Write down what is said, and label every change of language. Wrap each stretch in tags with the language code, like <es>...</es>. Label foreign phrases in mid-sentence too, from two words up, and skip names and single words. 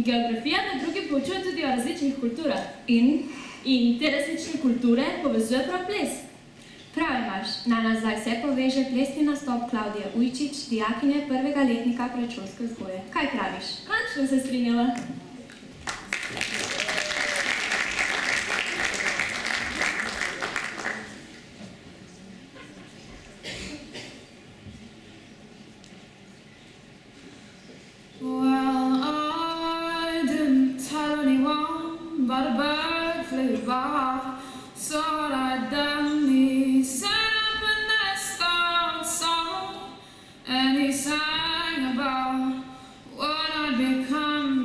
<sl>geografija med drugim poučuje tudi o različnih kulturah. In te različne kulture povezuje prav ples. prav imaš, naj nas zdaj vse poveže plesni nastop Klavdije Ujčič, dijakinje prvega letnika predšolske vzgoje. Kaj praviš? Končno se strinjala.</sl> <en>Well, I didn't tell anyone, but a bird flew by, so what I'd done, he set up a nest outside, and he sang about what I'd become.</en>